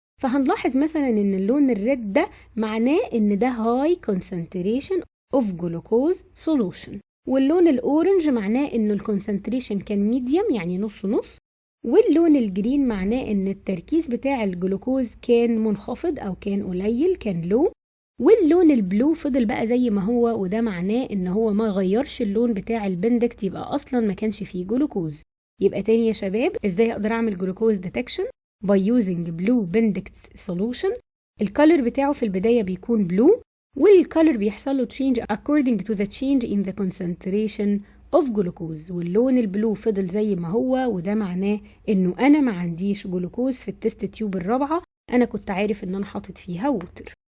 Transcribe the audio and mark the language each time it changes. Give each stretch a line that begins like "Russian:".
Arabic: فهنلاحظ مثلا ان اللون الريد ده معناه ان ده
English: high concentration of glucose solution،
Arabic: واللون الأورنج معناه إنه الكونسنتريشن كان ميديوم يعني نص نص، واللون الجرين معناه إن التركيز بتاع الجلوكوز كان منخفض أو كان قليل، كان لو، واللون البلو فضل بقى زي ما هو، وده معناه إن هو ما غيرش اللون بتاع البندكت، يبقى أصلا ما كانش فيه جلوكوز. يبقى تاني يا شباب، إزاي أقدر أعمل جلوكوز ديتكشن؟
English: by using blue bendix solution.
Arabic: الكالر بتاعه في البداية بيكون blue، والcolor بيحصل له
English: change according to the change in the concentration of glucose،
Arabic: واللون البلو فضل زي ما هو، وده معناه انه انا ما عنديش جلوكوز في التست تيوب الرابعة، انا كنت عارف ان انا حاطط فيها ووتر.